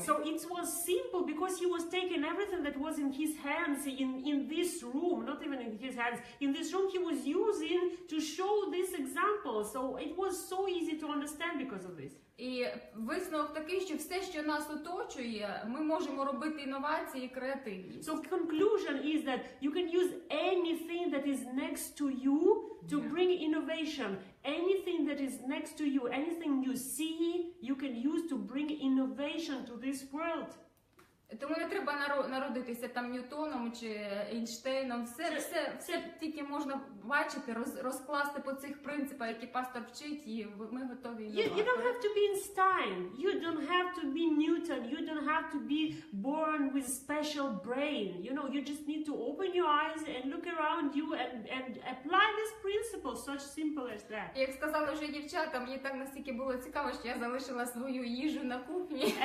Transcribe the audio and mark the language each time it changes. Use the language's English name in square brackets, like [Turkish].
[English] So it was simple because he was taking everything that was in his hands in this room, not even in his hands, in this room he was using to show this example. So it was so easy to understand because of this. [Ukrainian] І висновок такий, що все, що нас оточує, ми можемо робити інновації і креативність. [English] So conclusion is that you can use anything that is next to you to bring innovation. Anything that is next to you, anything you see, you can use to bring innovation to this world. [Ukrainian] Тому не треба народитися там Ньютоном чи Ейнштейном. Все тільки можна бачити, розкласти по цих принципах, які пастор вчить, і ми готові інновувати. [English] You don't have to be Einstein. You don't have to be Newton. You don't have to be born with special brain. You know, you just need to open your eyes and look around you and apply this principle. Such simple as that. [Ukrainian] Як сказали вже дівчата, мені так настільки було цікаво, що я залишила свою їжу на кухні.